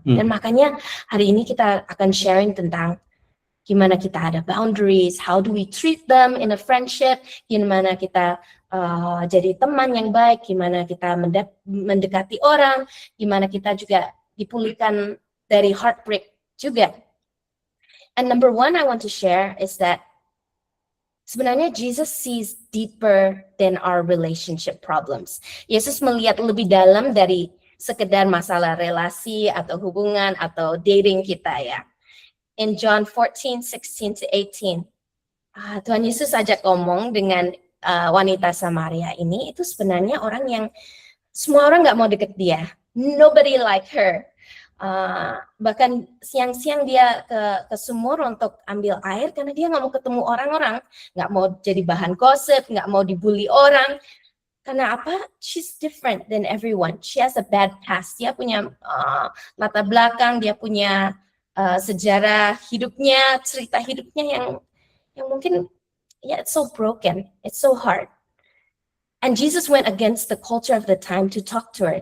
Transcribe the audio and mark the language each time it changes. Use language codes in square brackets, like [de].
[id] Dan makanya hari ini kita akan sharing tentang gimana kita ada boundaries, [en] how do we treat them in a friendship, [id] gimana kita jadi teman yang baik, gimana kita mendekati orang, gimana kita juga dipulihkan dari heartbreak juga. [en] And number one I want to share is that [id] sebenarnya [en] Jesus sees deeper than our relationship problems. [id] Yesus melihat lebih dalam dari sekedar masalah relasi atau hubungan atau dating kita ya. In John 14:16-18, Tuhan Yesus ajak ngomong dengan wanita Samaria ini, itu sebenarnya orang yang semua orang nggak mau deket dia. [en] Nobody like her. [id] Bahkan siang-siang dia ke sumur untuk ambil air karena dia nggak mau ketemu orang-orang, nggak mau jadi bahan gosip, nggak mau dibully orang. Karena apa? [en] She's different than everyone. She has a bad past. [id] Dia punya latar belakang, dia punya sejarah hidupnya, cerita hidupnya yang mungkin [en] it's so broken, it's so hard. And Jesus went against the culture of the time to talk to her.